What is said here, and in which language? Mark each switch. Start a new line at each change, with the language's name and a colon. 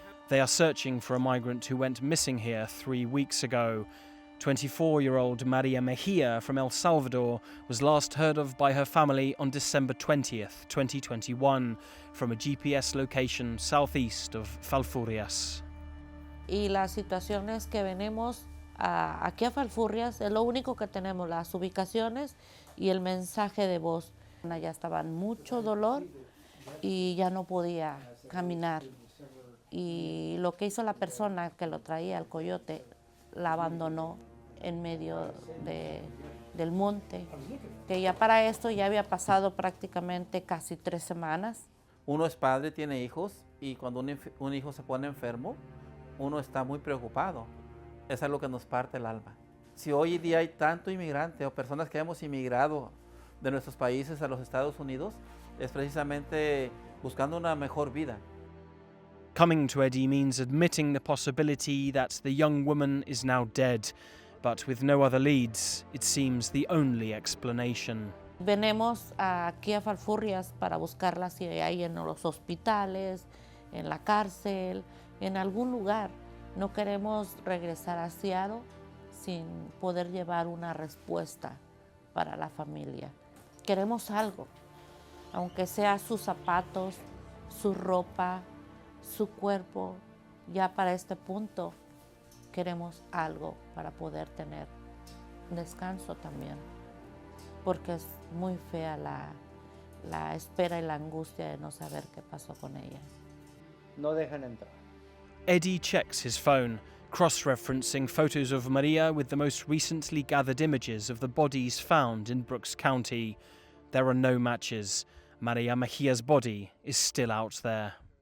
English: They are searching for a migrant who went missing here 3 weeks ago. 24-year-old Maria Mejia from El Salvador was last heard of by her family on December 20th, 2021, from a GPS location southeast of Falfurrias.
Spanish: Y las situaciones que venimos aquí a Falfurrias es lo único que tenemos, las ubicaciones y el mensaje de voz. Ya estaba en mucho dolor y ya no podía caminar. Y lo que hizo la persona que lo traía, el coyote, la abandonó en medio del monte, que ya para esto ya había pasado prácticamente casi 3 semanas. Uno es padre, tiene hijos, y cuando un hijo se pone enfermo, uno está muy preocupado. Es algo que nos parte el alma. Si hoy día hay tanto inmigrante o personas que hemos inmigrado de nuestros países a los Estados Unidos, es precisamente buscando una mejor vida.
English: Coming to Eddie means admitting the possibility that the young woman is now dead, but with no other leads, it seems the only explanation.
Spanish: Venimos aquí a Falfurrias para buscarla si hay en los hospitales, en la cárcel, en algún lugar. No queremos regresar a Seattle sin poder llevar una respuesta para la familia. Queremos algo, aunque sea sus zapatos, su ropa, su cuerpo. Ya para este punto queremos algo para poder tener descanso también, porque es muy fea la espera y la angustia de no saber qué pasó con ella. No dejan entrar.
English: Eddie checks his phone, cross-referencing photos of Maria with the most recently gathered images of the bodies found in Brooks County. There are no matches. Maria Mejia's body is still out there.